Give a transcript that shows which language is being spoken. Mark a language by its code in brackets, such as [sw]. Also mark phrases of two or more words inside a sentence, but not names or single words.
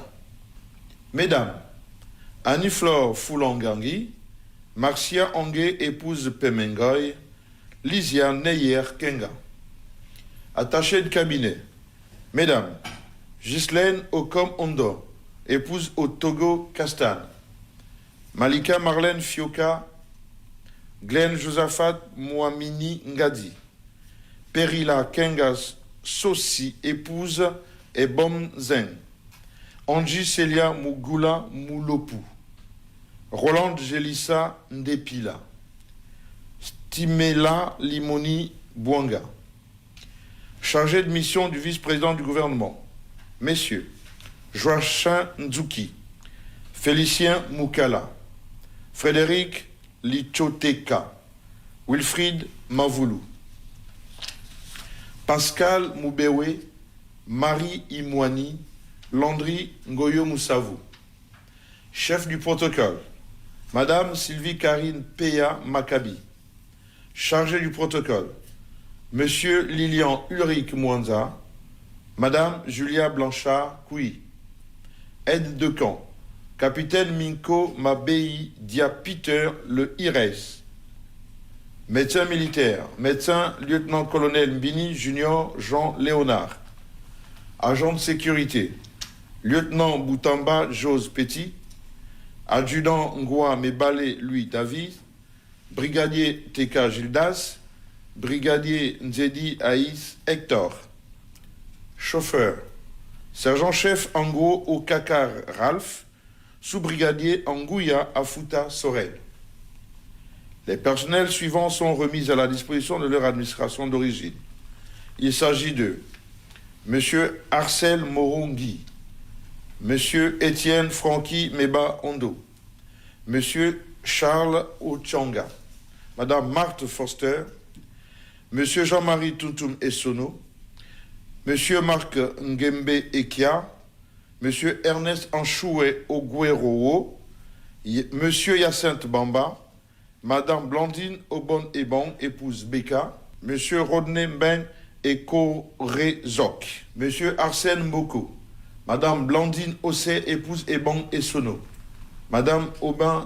[fr] Mesdames, Annie-Flore Foulangangi, Marcia Ongue, épouse Pemengoy, Lysia Neyer Kenga. Attaché de cabinet, Mesdames, Ghislaine Okom Ondo, épouse au Togo Castan. Malika Marlène Fioka, Glenn Josaphat Mouamini Ngadi. Perila Kengas Sossi, épouse Ebom Zeng. Angie Celia Mugula Moulopu. Roland Gelissa Ndepila. Stimela Limoni Bouanga. Chargé de mission du vice-président du gouvernement, Messieurs Joachim Nzuki, Félicien Moukala, Frédéric Lichoteka, Wilfried Mavoulou, Pascal Moubewe, Marie Imouani, Landry Ngoyo Moussavou. Chef du protocole, Madame Sylvie Karine Peya Maccabi. Chargé du protocole, Monsieur Lilian Ulrich Mwanza, Madame Julia Blanchard Koui. Aide de camp, Capitaine Minko Mabei Dia Peter Le Ires. Médecin militaire, médecin lieutenant-colonel Mbini Junior Jean Léonard. Agent de sécurité, lieutenant Boutamba Jose Petit. Adjudant Ngoua Mebale Louis David. Brigadier Teka Gildas. Brigadier Nzedi Aïs Hector. Chauffeur, sergent-chef Ango Okakar Ralph, sous-brigadier Angouya Afuta Sorel. Les personnels suivants sont remis à la disposition de leur administration d'origine. Il s'agit de Monsieur Arcel Morongi, Monsieur Étienne Francky Meba Ondo, Monsieur Charles Ochanga, Madame Marthe Foster, Monsieur Jean-Marie Toutoum Essono, Monsieur Marc Ngembe Ekia, Monsieur Ernest Anchoué Ogueroo, Monsieur Hyacinthe Bamba, Madame Blandine Obon Ebon, épouse Beka, Monsieur Rodney Mben Ekorezok, Monsieur Arsène Mboko, Madame Blandine Ossé, épouse Ebon Essono, Madame Aubin